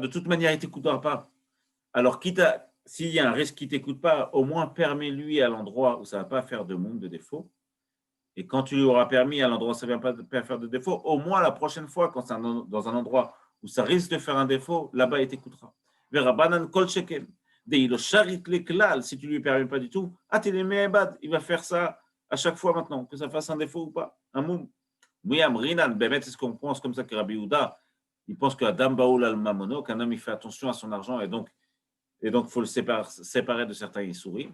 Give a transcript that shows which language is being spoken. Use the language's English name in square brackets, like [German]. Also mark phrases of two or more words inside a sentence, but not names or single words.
[French] De toute manière, il ne t'écoutera pas. Alors, s'il y a un risque qu'il ne t'écoute pas, au moins permets-lui à l'endroit où ça ne va pas faire de moum, de défaut. Et quand tu lui auras permis à l'endroit où ça ne vient pas faire de défaut, au moins la prochaine fois, quand c'est dans un endroit où ça risque de faire un défaut, là-bas, il t'écoutera. [Hebrew] רבנן כל שכן. [French] Si tu ne lui permets pas du tout, il va faire ça à chaque fois maintenant, que ça fasse un défaut ou pas. Un moum. C'est ce qu'on pense comme ça que Rabbi Yehuda, il pense qu' [Hebrew] אדם בהול על ממונו, [French] qu'un homme il fait attention à son argent et donc il faut le séparer de certains Issourim.